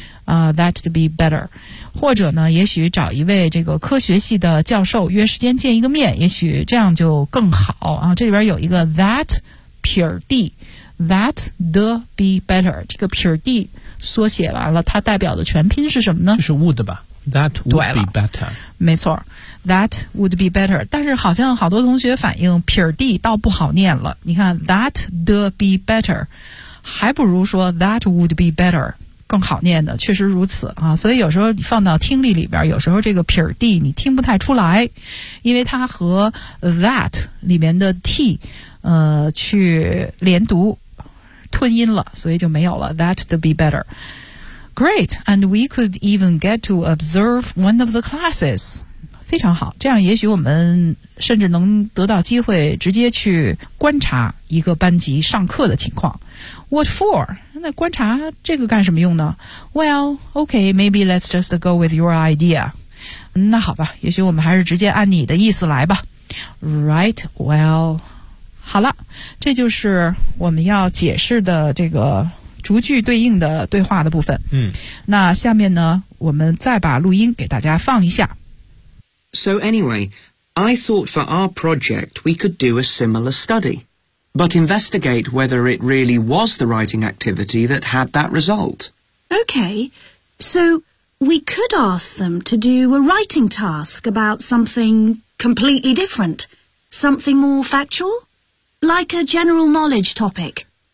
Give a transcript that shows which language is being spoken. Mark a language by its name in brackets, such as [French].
[English] That'd be better. [Chinese] 或者呢，也许找一位这个科学系的教授约时间见一个面，也许这样就更好啊。这里边有一个 that 撇 d， that the be better。这个撇 d 缩写完了，它代表的全拼是什么呢？就是 would 吧。 [English] That would be better. [Chinese] 没错 ， [English] that would be better. [Chinese] 但是好像好多同学反映撇 d 倒不好念了。你看 ， [English] that the be better， [Chinese] 还不如说 [English] that would be better [Chinese] 更好念的。确实如此啊，所以有时候你放到听力里边，有时候这个撇 d 你听不太出来，因为它和 that 里面的 t 去连读吞音了，所以就没有了 [English] that the be better。 Great, and we could even get to observe one of the classes. [Chinese] 非常好，这样也许我们甚至能得到机会直接去观察一个班级上课的情况。 [English] What for? [Chinese] 那观察这个干什么用呢？ [English] Well, okay, maybe let's just go with your idea. [Chinese] 那好吧，也许我们还是直接按你的意思来吧。 [English] Right, well, [Chinese] 好了，这就是我们要解释的这个逐句对应的对话的部分。嗯，那下面呢，我们再把录音给大家放一下。 [English] So anyway, I thought for our project we could do a similar study, but investigate whether it really was the writing activity that had that result. Okay, so we could ask them to do a writing task about something completely different, something more factual, like a general knowledge topic.